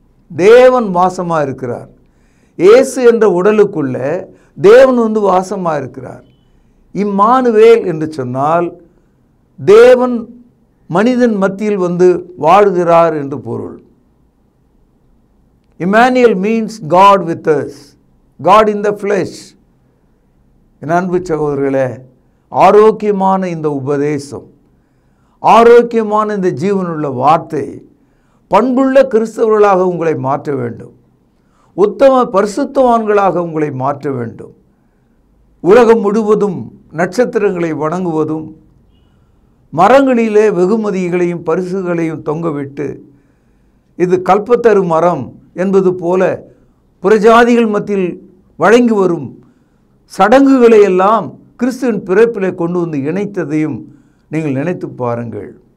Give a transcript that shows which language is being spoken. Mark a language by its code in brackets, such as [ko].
[ta] தேவன் வாசமாக இருக்கிறார். இயேசு என்ற உடலுக்குள்ள தேவன் வாசமாக இருக்கிறார். இம்மானுவேல் என்று சொன்னால் தேவன் மனிதன் மத்தியில் வாழுகிறார் என்று பொருள். [en] Immanuel means God with us, God in the flesh. [ta] என் அன்பு சகோதரர்களே, ஆரோக்கியமான இந்த உபதேசம், ஆரோக்கியமான இந்த ஜீவனுள்ள வார்த்தை பண்புள்ள கிறிஸ்தவர்களாக உங்களை மாற்ற வேண்டும். உத்தம பரிசுத்தவான்களாக உங்களை மாற்ற வேண்டும். உலகம் முழுவதும் நட்சத்திரங்களை வணங்குவதும் மரங்களிலே வெகுமதிகளையும் பரிசுகளையும் தொங்கவிட்டு இது கல்பத்தரு மரம் என்பது போல புறஜாதிகள் மத்தியில் வழங்கி வரும் சடங்குகளை எல்லாம் கிறிஸ்துவின் பிறப்பிலே கொண்டு இணைத்ததையும் நீங்கள் நினைத்து பாருங்கள்.